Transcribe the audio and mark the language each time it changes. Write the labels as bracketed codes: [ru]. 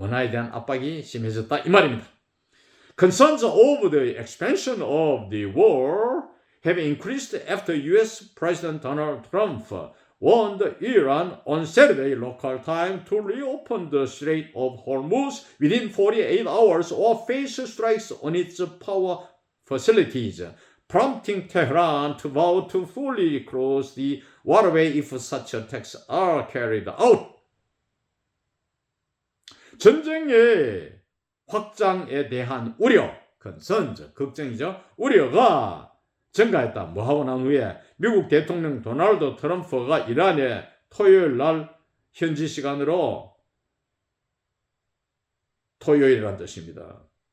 [ko] 원화에 대한 압박이 심해졌다 이 말입니다. [en] Concerns over the expansion of the war have increased after U.S. President Donald Trump warned Iran on Saturday local time to reopen the Strait of Hormuz within 48 hours or face strikes on its power facilities, prompting Tehran to vow to fully close the waterway if such attacks are carried out. [ko] 전쟁의 확장에 대한 우려, concerns, 걱정이죠. 우려가 증가했다. 뭐하고 난 후에 미국 대통령 도널드 트럼프가 이란에 토요일 날 현지 시간으로 토요일이라는 뜻입니다.